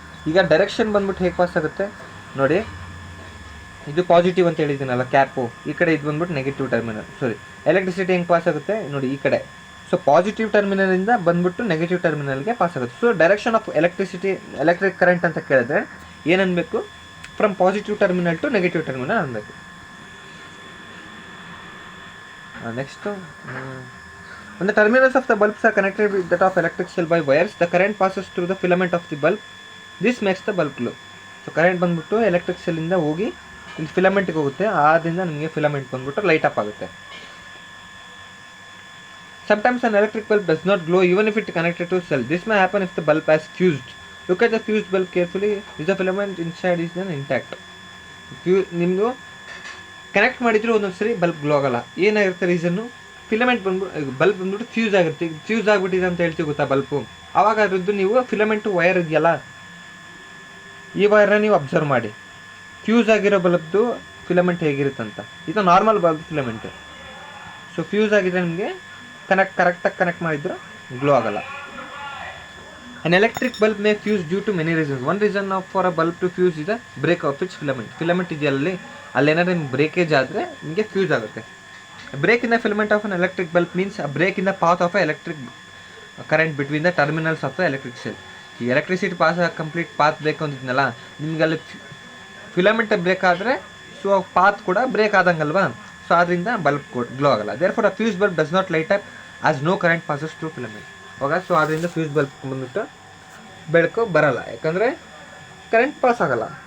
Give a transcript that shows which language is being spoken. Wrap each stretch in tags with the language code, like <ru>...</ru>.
<kn>ಈಗ ಡೈರೆಕ್ಷನ್ ಬಂದ್ಬಿಟ್ಟು ಹೇಗೆ ಪಾಸ್ ಆಗುತ್ತೆ ನೋಡಿ, ಇದು ಪಾಸಿಟಿವ್ ಅಂತ ಹೇಳಿದ್ದೀನಲ್ಲ ಕ್ಯಾಪು, ಈ ಕಡೆ ಇದು ಬಂದ್ಬಿಟ್ಟು ನೆಗೆಟಿವ್ ಟರ್ಮಿನಲ್. ಎಲೆಕ್ಟ್ರಿಸಿಟಿ ಹೆಂಗೆ ಪಾಸ್ ಆಗುತ್ತೆ ನೋಡಿ ಈ ಕಡೆ. ಸೊ ಪಾಸಿಟಿವ್ ಟರ್ಮಿನಲಿಂದ ಬಂದ್ಬಿಟ್ಟು ನೆಗೆಟಿವ್ ಟರ್ಮಿನಲ್ಗೆ ಪಾಸ್ ಆಗುತ್ತೆ. So</kn> <en>direction of electric current</en> <kn>ಅಂತ ಕೇಳಿದ್ರೆ ಏನನ್ಬೇಕು,</kn> <en>from positive terminal to negative terminal</en> <kn>ಅನ್ಬೇಕು.</kn> <en>Next, when the terminals of the bulbs are connected with that of electric cell by wires, the current passes through the filament of the bulb. This makes the bulb glow.</en> <kn>So current ಬಂದ್ಬಿಟ್ಟು electric ಸೆಲ್ಲಿಂದ ಹೋಗಿ ಇಲ್ಲಿ ಫಿಲಮೆಂಟ್ಗೆ ಹೋಗುತ್ತೆ, ಆದ್ದರಿಂದ ನಿಮಗೆ filament ಬಂದ್ಬಿಟ್ಟು light up ಆಗುತ್ತೆ.</kn> <en>Sometimes an electric bulb does not glow even if it is connected to a cell. This may happen if the bulb has fused. Look at the fused bulb carefully. Is the filament inside is then intact.</en> <kn>ನಿಮ್ಮದು connect ಮಾಡಿದ್ರು ಒಂದೊಂದು ಸರಿ bulb glow ಆಗಲ್ಲ. ಏನಾಗಿರುತ್ತೆ reason, filament ಬಂದ್ಬಿಟ್ಟು bulb ಬಂದ್ಬಿಟ್ಟು fuse ಆಗಿರುತ್ತೆ. Fuse ಆಗಿಬಿಟ್ಟಿದೆ ಅಂತ ಹೇಳ್ತೀವಿ ಗೊತ್ತಾ ಬಲ್ಬು. ಆವಾಗ ಅದ್ರದ್ದು ನೀವು ಫಿಲಮೆಂಟು ವೈರ್ ಇದೆಯಲ್ಲ, ಈ ವೈರ್ನ ನೀವು ಅಬ್ಸರ್ವ್ ಮಾಡಿ, ಫ್ಯೂಸ್ ಆಗಿರೋ ಬಲ್ಬ್ದು ಫಿಲಮೆಂಟ್ ಹೇಗಿರುತ್ತಂತ. ಇದು ನಾರ್ಮಲ್ ಬಲ್ಬ್ ಫಿಲಮೆಂಟು. ಸೊ ಫ್ಯೂಸ್ ಆಗಿದ್ರೆ ನಿಮಗೆ ಕರೆಕ್ಟಾಗಿ ಕನೆಕ್ಟ್ ಮಾಡಿದ್ರು ಗ್ಲೋ ಆಗಲ್ಲ.</kn> <en>An electric bulb may fuse due to many reasons. One reason for a bulb to fuse is a break of its filament.</en> <kn>Filament ಇದೆಯಲ್ಲಿ ಅಲ್ಲೇನಾದ್ರೆ ನಿಮ್ಗೆ breakage ಆದರೆ ನಿಮಗೆ fuse ಆಗುತ್ತೆ.</kn> <en>Break in the filament of an electric bulb means a break in the path of a electric current between the terminals of the electric cell.</en> <kn>ಈ electricity pass complete path ಬೇಕು ಅಂತಿದ್ನಲ್ಲ, ನಿಮ್ಗೆ ಅಲ್ಲಿ filament break ಆದರೆ so path ಕೂಡ break ಆದಂಗಲ್ವಾ. So ಅದರಿಂದ bulb glow ಆಗಲ್ಲ.</kn> <en>Therefore a fuse bulb does not light up as no current passes to filament.</en> <kn>ಹೋಗ so ಅದರಿಂದ ಫ್ಯೂಸ್ ಬಲ್ಬ್ ಬಂದ್ಬಿಟ್ಟು ಬೆಳಕು ಬರಲ್ಲ, ಯಾಕಂದರೆ ಕರೆಂಟ್ ಪಾಸ್ ಆಗಲ್ಲ.</kn>